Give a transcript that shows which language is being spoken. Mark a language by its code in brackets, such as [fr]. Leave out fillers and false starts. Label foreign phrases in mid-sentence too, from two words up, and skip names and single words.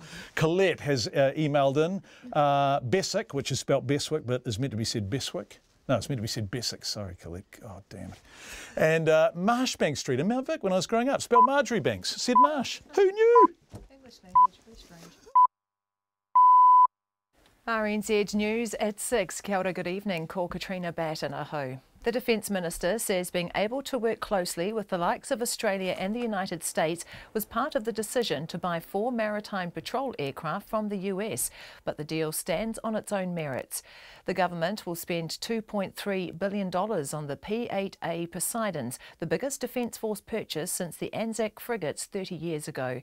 [en] Colette has emailed in Bessick, which is spelt Beswick, but is meant to be said Beswick. No, it's meant to be said Bessick. Sorry, Colette. Oh, damn it. And Marshbank Street in Mount Vic, when I was growing up, spelled Marjorie Banks, said Marsh. Who knew? English language, very strange. RNZ News at 6. [mi] Kia ora, [en] good evening. [mi] Ko Katrina Batten, aho. [en] The Defence Minister says being able to work closely with the likes of Australia and the United States was part of the decision to buy 4 maritime patrol aircraft from the US, but the deal stands on its own merits. The government will spend $2.3 billion on the P-8A Poseidons, the biggest Defence Force purchase since the Anzac frigates 30 years ago.